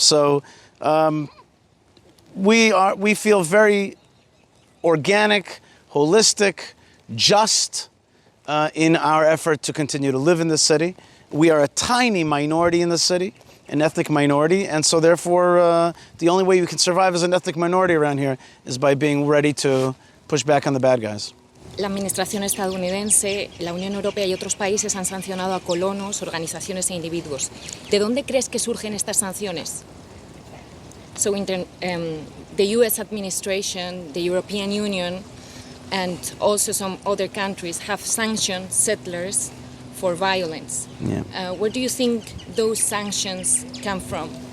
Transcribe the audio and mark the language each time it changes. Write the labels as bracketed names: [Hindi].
[English] So we feel very organic, holistic, just in our effort to continue to live in the city. We are a tiny minority in the city, an ethnic minority, and so therefore the only way you can survive as an ethnic minority around here is by being ready to push back on the bad guys. [Spanish] La administración estadounidense, la Unión Europea y otros países han sancionado a colonos, organizaciones e individuos. ¿De dónde crees que surgen estas sanciones? [English] So the US administration, the European Union, and also some other countries have sanctioned settlers for violence. Yeah. Where do you think those sanctions come from?